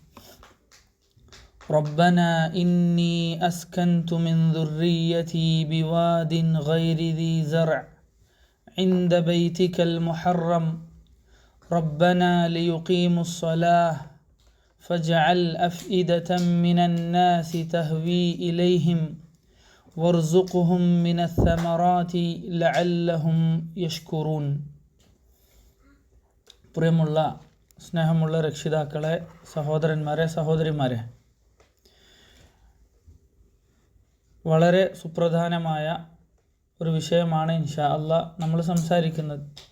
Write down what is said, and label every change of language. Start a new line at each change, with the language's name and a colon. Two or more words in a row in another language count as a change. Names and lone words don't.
Arabic: ربنا إني أسكنت من ذريتي بواد غير ذي زرع عند بيتك المحرم ربنا ليقيموا الصلاة فاجعل أفئدة من الناس تهوي إليهم وارزقهم من الثمرات لعلهم يشكرون.
Malayalam: പ്രിയമുള്ള സ്നേഹമുള്ള രക്ഷിതാക്കളെ, സഹോദരന്മാരെ, സഹോദരിമാരെ, വളരെ സുപ്രധാനമായ ഒരു വിഷയമാണ്
Arabic: إن شاء الله
Malayalam: നമ്മൾ സംസാരിക്കുന്നത്.